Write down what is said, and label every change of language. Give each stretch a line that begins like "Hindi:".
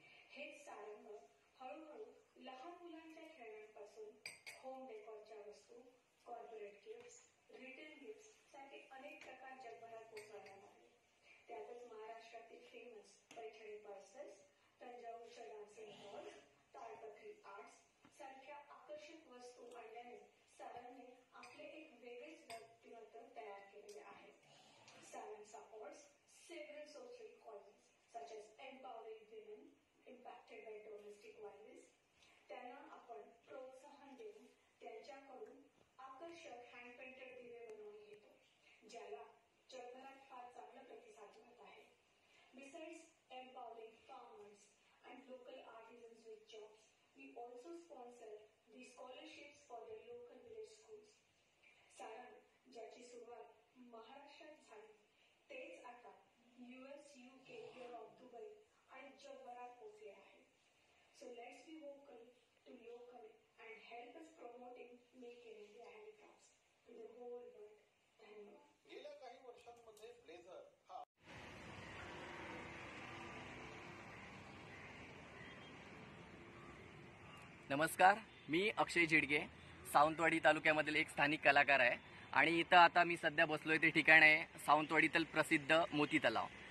Marathi: हेच सारंग हळूहळू लहान मुलांच्या खेळण्यांपासून होम डेकोरच्या वस्तू, कॉर्पोरेट गिफ्ट्स, रिटेल गिफ्ट्स सारखे अनेक प्रकार जगभरात पोहोचवण्यात आले. त्यातच महाराष्ट्रातील famous Paithani purses, तंजावरच्या dancing dolls, ताडपत्री arts सारख्या आकर्षक वस्तू आणल्याने सारंगने आपले एक वेगळेच व्यक्तिमत्व तयार केलेले आहे.
English: Sarang supports several social causes such as empowering women impacted by domestic violence.
Marathi: त्यांना आपण प्रोत्साहन देऊन त्यांच्याकडून आकर्षक हँड पेंटेड दिवे बनवून घेतो, ज्याला जगभरात फार चांगला प्रतिसाद मिळत आहे.
English: Besides empowering farmers and local artisans with jobs, we also sponsor the scholarships for the local village schools.
Marathi: Sarang, ज्याची सुरुवात महाराष्ट्रात झाली, तेच आता US, UK, युरोप, दुबई आणि जगभरात पोहोचले आहे.
English: So let's be vocal to local and help us promoting Make in India handicrafts to the whole world.
Marathi: धन्यवाद. गेल्या काही वर्षांमध्ये ब्लेझर हा नमस्कार, मी अक्षय झिडगे, सावंतवाडी तालुक्यामधील एक स्थानिक कलाकार आहे आणि इथं आता मी सध्या बसलोय ते ठिकाण आहे सावंतवाडीतील प्रसिद्ध मोती तलाव.